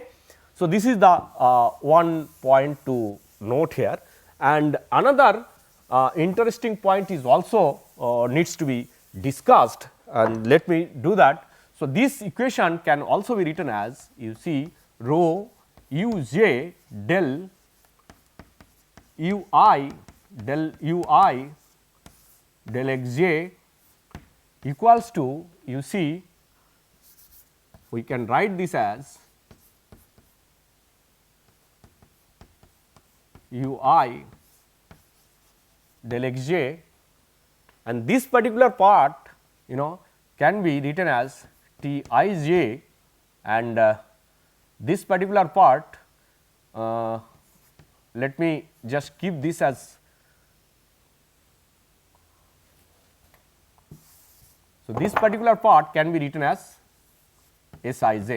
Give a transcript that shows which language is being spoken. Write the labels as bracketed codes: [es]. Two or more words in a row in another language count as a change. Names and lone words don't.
[en] So, this is the one point to note here, and another interesting point is also needs to be discussed, and let me do that. So, this equation can also be written as, you see, rho uj del ui del xj equals to, you see, we can write this as ui del xj, and this particular part can be written as Tij, and this particular part, let me just keep this as, so this particular part can be written as Sij.